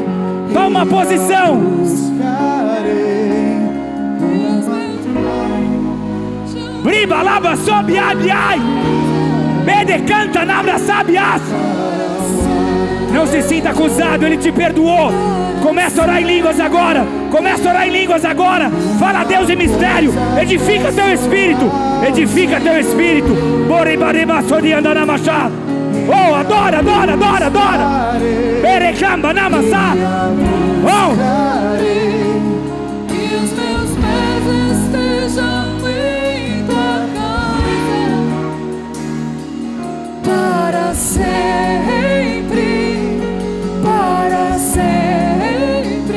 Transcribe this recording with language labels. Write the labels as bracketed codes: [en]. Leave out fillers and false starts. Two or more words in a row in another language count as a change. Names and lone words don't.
[pt] Toma uma posição. Briba lava sob ai. Bede canta nabra sabias. Não se sinta acusado, Ele te perdoou. Começa a orar em línguas agora. Começa a orar em línguas agora. Fala a Deus em mistério. Edifica teu espírito. Edifica teu espírito. Boribareba sorianda na machá. Oh, adora, adora, adora, adora. Berecamba na maçã. Oh. Que os meus pés estejam em tua casa para sempre, para sempre.